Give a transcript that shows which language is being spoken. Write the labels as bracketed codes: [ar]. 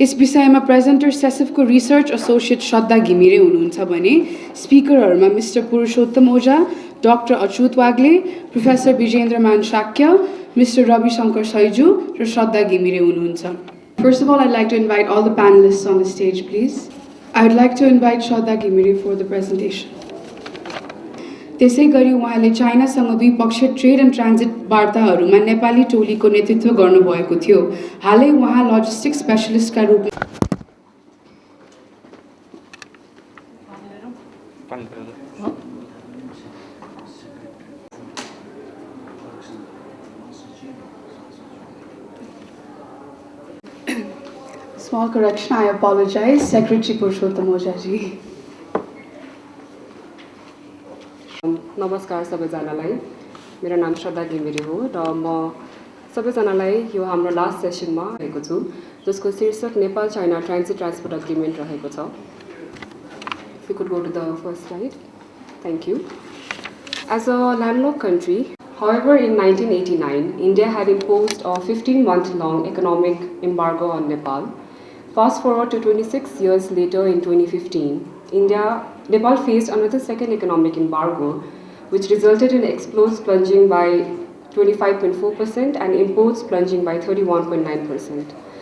[ne] यस विषयमा presenter सेसिफको research associate श्रद्धा घिमिरे हुनुहुन्छ भने स्पिकरहरूमा मिस्टर पुरुषोत्तम ओझा, doctor Achyut Wagle, professor विजेन्द्रमान Shakya, mister Ravishankar सैजू र श्रद्धा घिमिरे हुनुहुन्छ। [en] First of all, I'd like to invite all the panelists on the stage, please. I would like to invite Shraddha Ghimire for the presentation. [ne] त्यसै गरी उहाँले चाइनासँग द्विपक्षीय trade and transit वार्ताहरूमा Nepali टोलीको नेतृत्व गर्नुभएको थियो। हालै उहाँ लजिस्टिक्स स्पेशलिस्टका रूपमा [en] Small correction, I apologize, Secretary Purushottam Ojaji. [ne] नमस्कार सबैजनालाई, मेरो नाम श्रद्धा घिमिरे हो र म सबैजनालाई यो हाम्रो लास्ट सेसनमा रहेको छु जसको शीर्षक Nepal China transit transport agreement रहेको छ। [en] If you could go to the first slide. Thank you. As a landlocked country, however, in 1989, India had imposed a 15-month-long economic embargo on Nepal. Fast forward to 26 years later in 2015, Nepal faced another second economic embargo, which resulted in exports plunging by 25.4% and imports plunging by 31.9%.